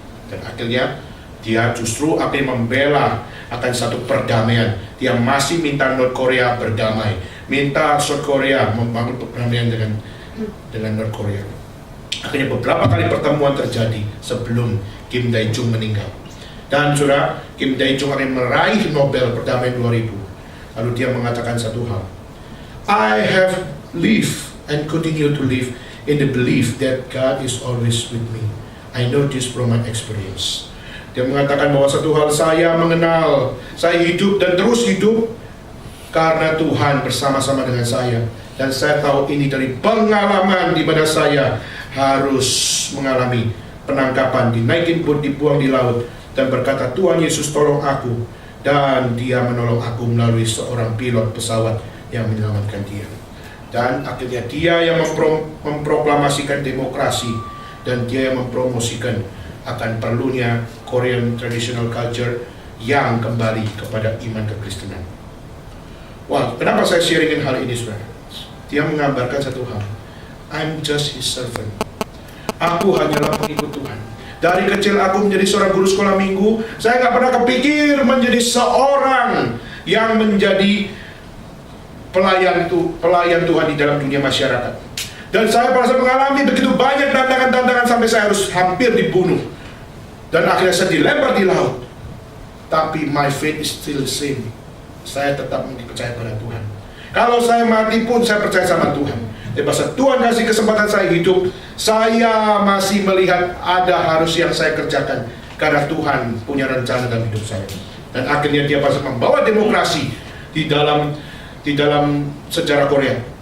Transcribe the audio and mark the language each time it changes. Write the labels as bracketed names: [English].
[Indonesian] Dan akhirnya dia justru akan membela akan satu perdamaian. Dia masih minta North Korea berdamai, minta South Korea membangun perdamaian dengan North Korea. Akhirnya beberapa kali pertemuan terjadi sebelum Kim Dae-jung meninggal. Dan saudara, Kim Dae-jung akan meraih Nobel Perdamaian 2000. Lalu dia mengatakan satu hal, [English] I have lived and continue to live in the belief that God is always with me. I know this from my experience. [Indonesian] Dia mengatakan bahwa satu hal saya mengenal, saya hidup dan terus hidup karena Tuhan bersama-sama dengan saya. Dan saya tahu ini dari pengalaman di mana saya harus mengalami penangkapan, dinaikin boat, dibuang di laut, dan berkata, Tuhan Yesus tolong aku. Dan dia menolong aku melalui seorang pilot pesawat yang menyelamatkan dia. Dan akhirnya dia yang memproklamasikan demokrasi, dan dia yang mempromosikan akan perlunya [English] Korean traditional culture [Indonesian] yang kembali kepada iman kekristenan. Wah, kenapa saya sharingin hal ini, saudara? Dia menggambarkan satu hal, [English] I'm just his servant. [Indonesian] Aku hanyalah pengikut Tuhan. Dari kecil aku menjadi seorang guru sekolah minggu. Saya gak pernah kepikir menjadi seorang yang menjadi pelayan Tuhan di dalam dunia masyarakat. Dan saya pada saat mengalami begitu banyak tantangan-tantangan sampai saya harus hampir dibunuh. Dan akhirnya saya dilempar di laut. Tapi [English] my faith is still the same. [Indonesian] Saya tetap percaya pada Tuhan. Kalau saya mati pun saya percaya sama Tuhan. Tapi saat Tuhan kasih kesempatan saya hidup, saya masih melihat ada harus yang saya kerjakan. karena Tuhan punya rencana dalam hidup saya. Dan akhirnya dia bisa membawa demokrasi di dalam sejarah Korea.